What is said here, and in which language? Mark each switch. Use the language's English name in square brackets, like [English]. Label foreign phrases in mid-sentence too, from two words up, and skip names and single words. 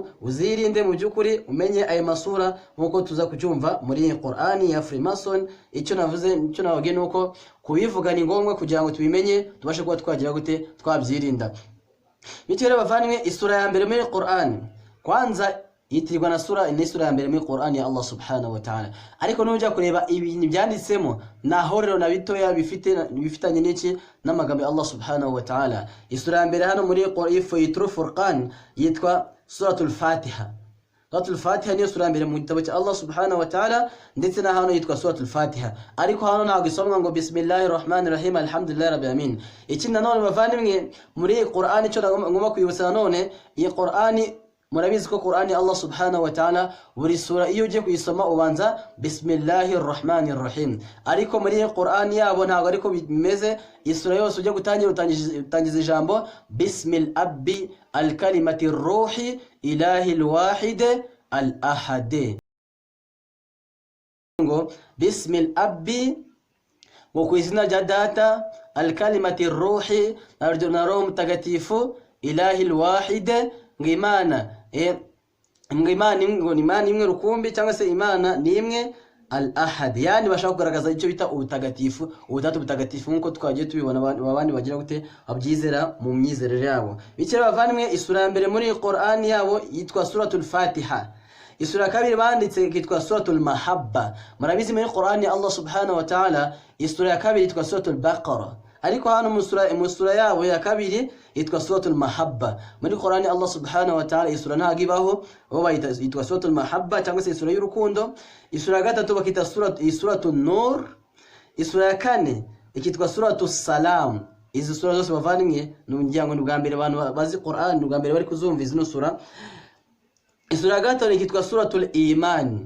[Kinyarwanda] Uzirinde mu byukuri umenye ayo masura nkuko tuza kucyumva muri Qur'an ya Freemason. Icyo navuge nuko kubivuga ni ngombwa kugira ngo tubimenye tubashe kuba twagira gute, twabyirinda. Bityo bavandimwe isura ya mbere muri Qur'an kwanza yitirwa na sura ya mbere muri Qur'an ya Allah [Arabic] سبحانه وتعالى. [Kinyarwanda] Ariko nujya kureba ibintu byanditsemo nahorero na bitoya bifitanye n'iki n'amagambo ya Allah [Arabic] سبحانه وتعالى. [Kinyarwanda] Isura ya mbere hano muri Furqan yitwa suratul Fatiha. Suratul Fatiha ni sura ya mbere mu gitabo cya Allah [Arabic] سبحانه وتعالى, [Kinyarwanda] ndetse na hano yitwa suratul Fatiha. Ariko hano ntabwo isomwa ngo [Arabic] بسم الله الرحمن الرحيم الحمد لله رب العالمين. [Kinyarwanda] Iki nanone bavandimwe muri Qur'an icyo ngomba kwibutsa none iyi Qur'an murabizi ko Qur'ani Allah [Arabic] سبحانه وتعالى [Kinyarwanda] buri sura iyo uje kuyisoma ubanza [Arabic] بسم الله الرحمن الرحيم. [Kinyarwanda] Ariko muri Qur'ani yabo ntabwo ariko bimeze. Isura yose uje gutangira utangiza ijambo [Arabic] بسم الأب الكلمة الروح الإله الواحد الأحد. [Kinyarwanda] Ngo [Arabic] بسم الأب [Kinyarwanda] ngo ku izina rya data [Arabic] الكلمة الروح [Kinyarwanda] na roho mutagatifu [Arabic] الإله الواحد [Kinyarwanda] ngimana Imana imwe rukumbi cyangwa se Imana ni imwe al-ahad. Yani bashaka kugaragaza icyo bita ubutagatifu, ubutatu butagatifu nkuko twagiye tubibona abandi bagira gute abyizera mu myizerere yabo. Bikira bavandimwe isura ya mbere muri Qur'an yabo yitwa suratul Fatiha. Isura ya kabiri banditse yitwa suratul Mahabba. Murabizi muri Qur'an ya Allah [Arabic] سبحانه وتعالى [Kinyarwanda] isura ya kabiri yitwa suratul Baqara. Ariko hano mu sura yabo ya kabiri yitwa suratul Mahabba. Muri Qur'ani Allah [Arabic] سبحانه وتعالى [Kinyarwanda] isura ntagibaho bo bayitwa suratul Mahabba cyangwa se isura y'urukundo. Isura ya gatatu bakita suratul Nur. Isura ya kane ikitwa suratul Salam. Izi sura zose bavandimwe n'umuryango ni bwa mbere abantu bazi Qur'an, bwa mbere bari kuzumva izino sura. Isura ya gatanu ikitwa suratul Iman.